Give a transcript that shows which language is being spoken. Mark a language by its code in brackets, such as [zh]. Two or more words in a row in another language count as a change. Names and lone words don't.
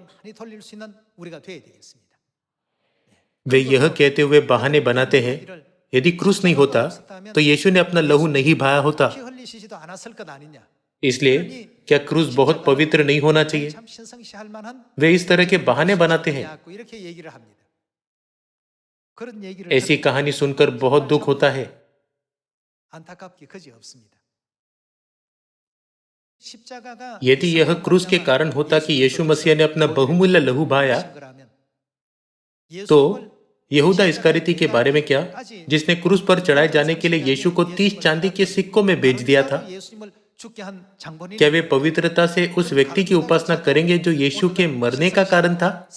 [hi] वे यह कहते हुए बहाने बनाते हैं, यदि क्रूस नहीं होता तो यीशु ने अपना लहू नहीं बहाया होता। इसलिए क्या क्रूस बहुत पवित्र नहीं होना चाहिए? वे इस तरह के बहाने बनाते हैं। ऐसी कहानी सुनकर बहुत दुख होता है। [ko] 안타깝게 그지 없습니다. 십자가가 [hi] यदि यह क्रूस के कारण होता कि यीशु मसीह ने अपना बहुमूल्य लहू बहाया, तो यहूदा इस्करियोती के बारे में क्या, जिसने क्रूस पर चढ़ाए जाने के लिए यीशु को 30 चांदी के सिक्कों में बेच दिया था? क्या वे पवित्रता से उस व्यक्ति की उपासना करेंगे जो यीशु के मरने का कारण था?